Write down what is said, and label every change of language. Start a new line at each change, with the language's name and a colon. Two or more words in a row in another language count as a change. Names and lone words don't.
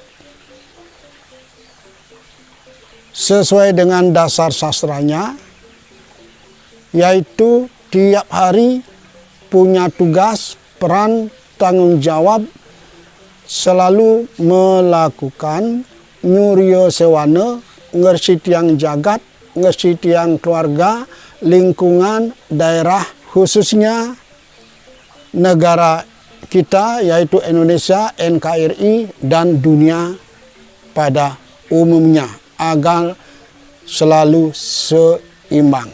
Indonesian: sesuai dengan dasar sastranya, yaitu tiap hari punya tugas, peran, tanggung jawab selalu melakukan
Balinese: nyuryo sewana, ngersi tiang jagat, ngersi tiang
Indonesian: keluarga, lingkungan, daerah, khususnya negara kita yaitu Indonesia, NKRI, dan dunia pada umumnya agar selalu seimbang.